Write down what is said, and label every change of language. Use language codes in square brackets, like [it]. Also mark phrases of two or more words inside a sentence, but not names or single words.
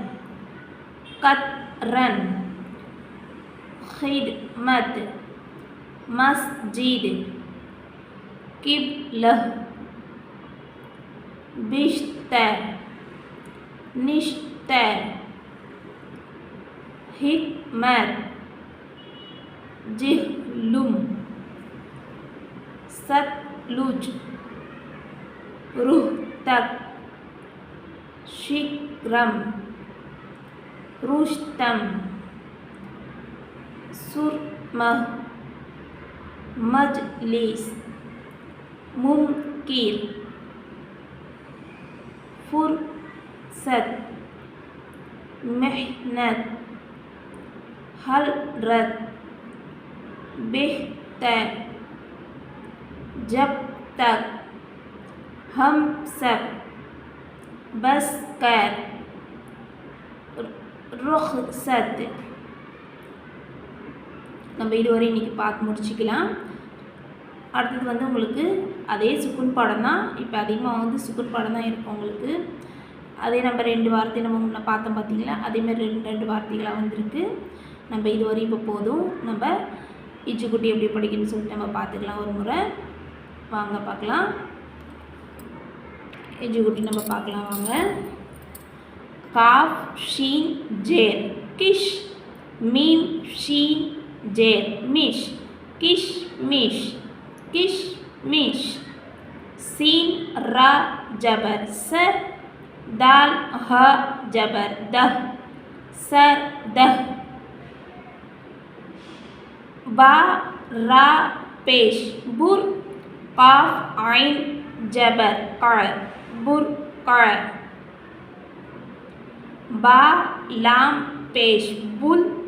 [ur] قطرن خدمت مسجد قبلة بشتر نشتر حكمت جهلم ستلج رهتك شكرم رشتم سرمه مجلس ممکن فرصت محنت حلرت بہتر جب تک ہم سب بس کر رخصت. [ta] நம்ம இதுவரை இன்றைக்கி பார்த்து முடிச்சுக்கலாம். அடுத்தது உங்களுக்கு அதே சுக்குன் பாடம் தான். இப்போ அதிகமாக சுக்குன் பாடம் தான் இருக்கும் உங்களுக்கு. அதே நம்ம 2 வார்த்தை நம்ம முன்னே பார்த்தோம் பார்த்தீங்களா, அதேமாதிரி 2 வார்த்தைகளாக வந்திருக்கு. நம்ம இதுவரை இப்போ போதும். நம்ம இச்சுக்குட்டி எப்படி படிக்கணும்னு சொல்லிட்டு நம்ம பார்த்துக்கலாம் ஒரு முறை. வாங்க பார்க்கலாம். இச்சுக்குட்டி நம்ம பார்க்கலாம் வாங்க. [ur] کاف شین زیر کش میم شین زیر مش کش مش کشمش سین را زبر سر دال ہ زبر دہ سر دہ با را پیش بر کاف عین زبر کڑ بر کڑ با لام پیش بل